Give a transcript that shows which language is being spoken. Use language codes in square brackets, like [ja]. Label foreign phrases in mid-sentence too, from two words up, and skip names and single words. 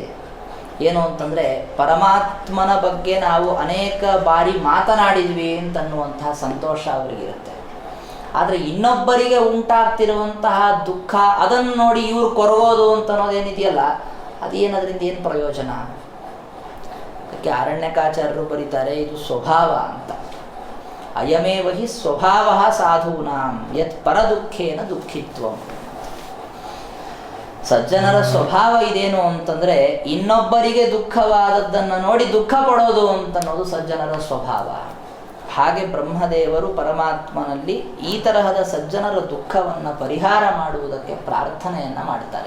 [kn] ಏನು ಅಂತಂದರೆ, ಪರಮಾತ್ಮನ ಬಗ್ಗೆ ನಾವು ಅನೇಕ ಬಾರಿ ಮಾತನಾಡಿದ್ವಿ ಅಂತನ್ನುವಂತಹ ಸಂತೋಷ ಅವರಿಗಿರುತ್ತೆ. ಆದರೆ ಇನ್ನೊಬ್ಬರಿಗೆ ಉಂಟಾಗ್ತಿರುವಂತಹ ದುಃಖ ಅದನ್ನು ನೋಡಿ ಇವ್ರು ಕೊರಗೋದು ಅಂತ ಅನ್ನೋದೇನಿದೆಯಲ್ಲ, ಅದೇನದರಿಂದ ಏನು ಪ್ರಯೋಜನ? ಅದಕ್ಕೆ ಅರಣ್ಯಕಾಚಾರ್ಯರು ಬರೀತಾರೆ, ಇದು ಸ್ವಭಾವ ಅಂತ. [sa] ಅಯಮೇವ ಹಿ ಸ್ವಭಾವ ಸಾಧೂನಾಂ ಯತ್ ಪರದುಃಖೇನ ದುಃಖಿತ್ವಂ. [kn] ಸಜ್ಜನರ ಸ್ವಭಾವ ಇದೇನು ಅಂತಂದರೆ, ಇನ್ನೊಬ್ಬರಿಗೆ ದುಃಖವಾದದ್ದನ್ನು ನೋಡಿ ದುಃಖ ಪಡೋದು ಅಂತನ್ನೋದು ಸಜ್ಜನರ ಸ್ವಭಾವ. ಹಾಗೆ ಬ್ರಹ್ಮದೇವರು ಪರಮಾತ್ಮನಲ್ಲಿ ಈ ತರಹದ ಸಜ್ಜನರ ದುಃಖವನ್ನು ಪರಿಹಾರ ಮಾಡುವುದಕ್ಕೆ ಪ್ರಾರ್ಥನೆಯನ್ನು ಮಾಡ್ತಾರೆ.